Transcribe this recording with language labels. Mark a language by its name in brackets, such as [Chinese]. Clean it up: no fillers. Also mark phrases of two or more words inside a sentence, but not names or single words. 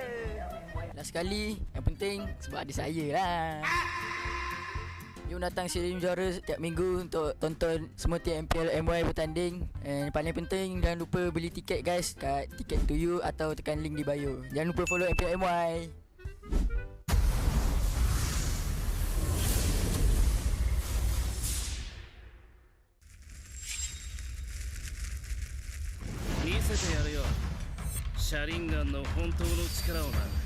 [Malay] Last sekali, yang penting sebab ada saya lah. Jom datang Stadium Juara setiap minggu untuk tonton semua tim MPL MY bertanding. And paling penting, jangan lupa beli tiket guys kat Ticket to You atau tekan link di bio. Jangan lupa follow MPL MY. [Japanese] 見せてやるよ. 写輪眼の本当の力をな.